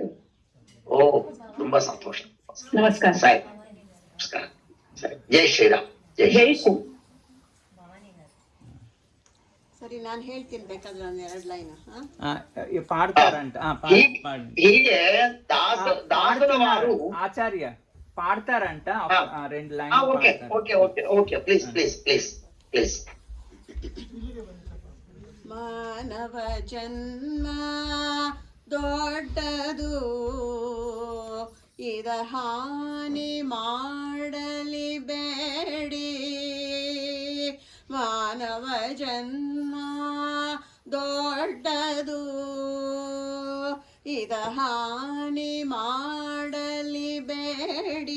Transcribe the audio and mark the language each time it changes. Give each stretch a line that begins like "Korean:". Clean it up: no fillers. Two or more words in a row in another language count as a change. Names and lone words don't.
Kannada: ಓ ತುಂಬಾ ಸಂತೋಷ. ನಮಸ್ಕಾರ. ಸರಿ, ನಮಸ್ಕಾರ. ಸರಿ, ಜೈ ಶ್ರೀರಾಮ್. ಜೈ ಜೈ ಶ್ರೀ. ಸರಿ, ನಾನು ಹೇಳ್ತೀನಿ ಬೇಕಾದ್ರೆ ಒಂದ್ 2 ಲೈನ್.
Telugu: పాడతారంట.
Kannada: ಹೀಗೆ ದಾಸರ ವಾರು
Telugu: ఆచార్య పాడతారంట, 2 లైన్.
English: okay okay okay okay, please please please please.
Kannada: ಮಾನವ ಜನ್ಮ ದೊಡ್ಡದು, ಇದ ಹಾನಿ ಮಾಡಲಿ ಬೇಡಿ. ಮಾನವ ಜನ್ಮ ದೊಡ್ಡದು, ಇದ ಹಾನಿ ಮಾಡಲಿ ಬೇಡಿ.